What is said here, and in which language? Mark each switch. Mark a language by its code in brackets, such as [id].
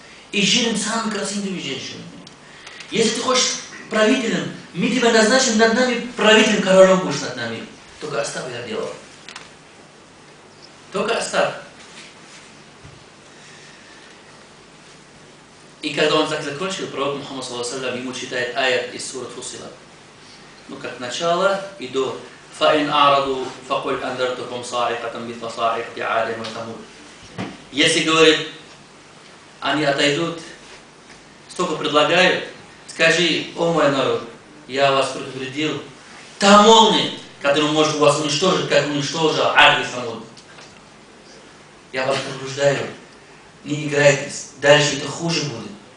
[ru] И женим самыми красивыми женщинами. Если ты хочешь правителем, мы тебя назначим над нами, правителем, королем будешь над нами. Только оставь это дело. Только оставь. И когда он так закончил, пророк Мухаммад ему читает аят из суры Фусилат. Ну, как начало и до [ar] فَإِنْ أَعْرَضُوا فَقُلْ أَنذَرْتُكُمْ صَاعِقَةً مِثْلَ صَاعِقَةِ عَادٍ وَثَمُودَ. [ru] Если, говорит, они отойдут, столько предлагают, скажи, о мой народ, я вас предупредил, та молния, которая может вас уничтожить, как уничтожил Ад и Самуд. Я вас предупреждаю, не играйтесь, дальше это хуже будет.